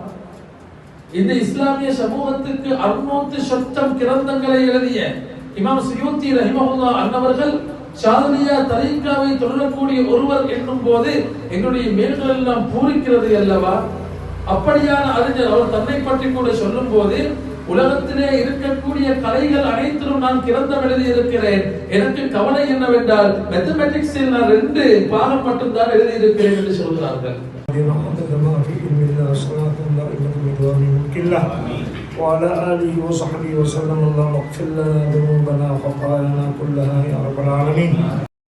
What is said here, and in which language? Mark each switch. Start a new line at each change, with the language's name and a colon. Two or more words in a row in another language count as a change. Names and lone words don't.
Tamil: இந்த இஸ்லாமிய சமூகத்துக்கு 600 சொச்சம் கிரந்தங்களை எழுதிய இமாம் சுயூத்தி ரஹிமஹுல்லாஹ் அன்னவர்கள் ஷாதுலியா தரீக்காவை தொடரக்கூடிய ஒருவர் என்னும் போது எங்களுடைய மேல்கள் எல்லாம் பூரிக்கிறது அல்லவா? அப்படியான அறிஞர் அவர் தன்னை பற்றி கூட சொல்லும் போது, உலகத்திலே இருக்கக்கூடிய கலைகள் அனைத்திலும் நான் கிரந்தம் எழுதி இருக்கிறேன். எனக்கு கவலை என்னவென்றால் மேத்தமேட்டிக்ஸில் நான் 2 பாகம் மட்டும்தான் எழுதி இருக்கிறேன் என்று சொல்கிறார்கள்.
Arabic: وعلى آله وصحبه وسلم. اللهم اغفر لنا ذنوبنا وخطايانا كلها يا رب العالمين.